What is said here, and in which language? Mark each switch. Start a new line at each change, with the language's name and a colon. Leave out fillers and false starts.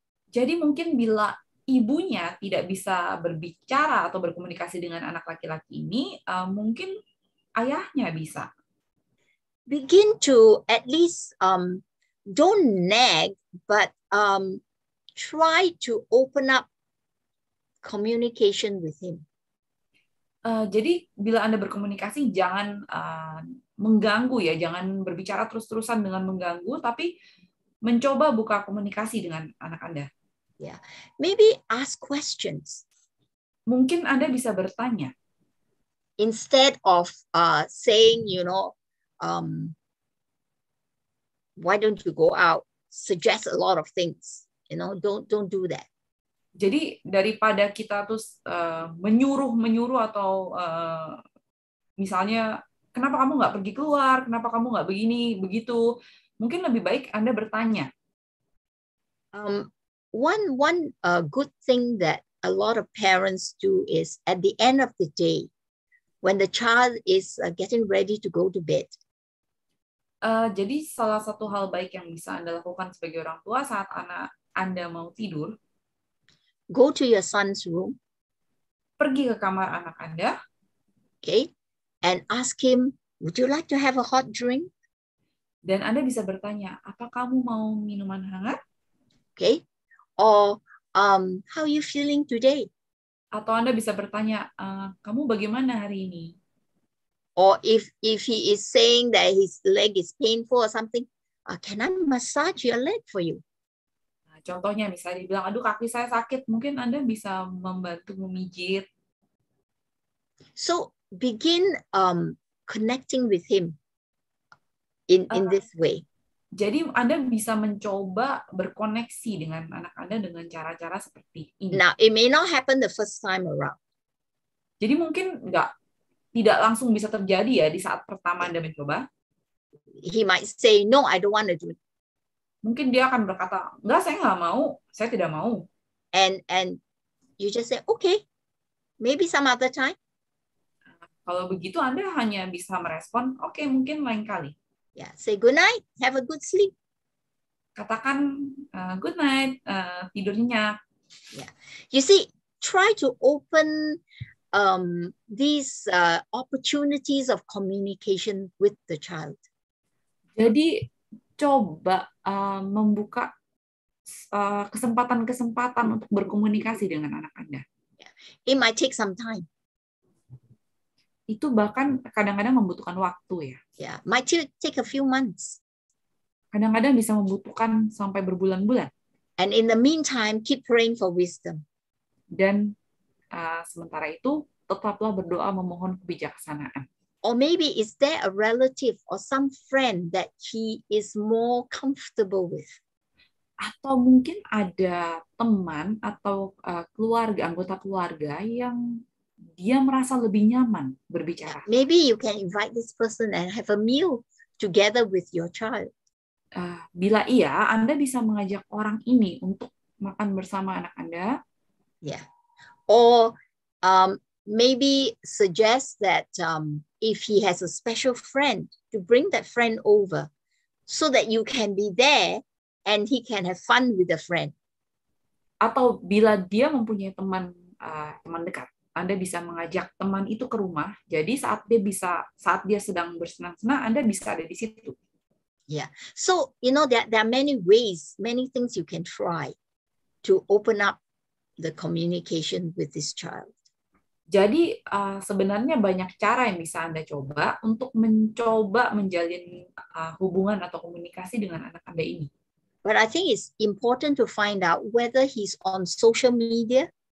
Indonesian: Jadi mungkin bila ibunya tidak bisa berbicara atau berkomunikasi dengan anak laki-laki ini, mungkin ayahnya bisa.
English: Begin to at least don't nag, but try to open up communication with him.
Indonesian: Jadi bila Anda berkomunikasi jangan mengganggu ya, jangan berbicara terus-terusan dengan mengganggu, tapi mencoba buka komunikasi dengan anak Anda.
English: Yeah, maybe ask questions.
Indonesian: Mungkin Anda bisa bertanya.
English: Instead of saying, you know, why don't you go out? Suggest a lot of things. You know, don't do that.
Indonesian: Jadi daripada kita terus menyuruh atau misalnya kenapa kamu nggak pergi keluar, kenapa kamu nggak begini begitu, mungkin lebih baik Anda bertanya.
English: One good thing that a lot of parents do is at the end of the day, when the child is getting ready to go to bed.
Indonesian: Jadi salah satu hal baik yang bisa Anda lakukan sebagai orang tua saat anak Anda mau tidur,
English: go to your son's room.
Indonesian: Pergi ke kamar anak Anda.
English: Okay, and ask him, would you like to have a hot drink?
Indonesian: Dan Anda bisa bertanya, apa kamu mau minuman hangat?
English: Okay. Or how are you feeling today?
Indonesian: Atau Anda bisa bertanya, kamu bagaimana hari ini?
English: Or if he is saying that his leg is painful or something, can I massage your leg for you?
Indonesian: Nah, contohnya misalnya dibilang, aduh kaki saya sakit, mungkin Anda bisa membantu memijit.
English: So begin connecting with him in this way.
Indonesian: Jadi Anda bisa mencoba berkoneksi dengan anak Anda dengan cara-cara seperti ini.
English: Now, it may not happen the first time around.
Indonesian: Jadi mungkin nggak tidak langsung bisa terjadi ya di saat pertama Anda mencoba.
English: He might say, no, I don't want to do it.
Indonesian: Mungkin dia akan berkata, enggak, saya nggak mau, saya tidak mau.
English: And you just say, okay, maybe some other time.
Indonesian: Kalau begitu Anda hanya bisa merespon, oke, mungkin lain kali.
English: Yeah, say good night, have a good sleep.
Indonesian: Katakan
English: good night,
Indonesian: tidur nyenyak.
English: Yeah, you see, try to open these opportunities of communication with the child.
Indonesian: Jadi coba membuka kesempatan-kesempatan untuk berkomunikasi dengan anak Anda.
English: It might take some time.
Indonesian: Itu bahkan kadang-kadang membutuhkan waktu ya.
English: Yeah, might take a few months.
Indonesian: Kadang-kadang bisa membutuhkan sampai berbulan-bulan.
English: And in the meantime, keep praying for wisdom.
Indonesian: Dan sementara itu, tetaplah berdoa memohon kebijaksanaan.
English: Or maybe is there a relative or some friend that he is more comfortable with?
Indonesian: Atau mungkin ada teman atau anggota keluarga yang dia merasa lebih nyaman berbicara.
English: Maybe you can invite this person and have a meal together with your child.
Indonesian: Bila iya, Anda bisa mengajak orang ini untuk makan bersama anak Anda.
English: Yeah. Or maybe suggest that if he has a special friend, to bring that friend over so that you can be there and he can have fun with the friend.
Indonesian: Atau bila dia mempunyai teman dekat, Anda bisa mengajak teman itu ke rumah. Jadi saat dia sedang bersenang-senang, Anda bisa ada di situ.
English: Yeah. So, there are many ways, many things you can try to open up the communication with this child.
Indonesian: Jadi sebenarnya banyak cara yang bisa Anda coba untuk mencoba menjalin hubungan atau komunikasi dengan anak Anda ini.
English: But I think it's important to find out whether he's on social media.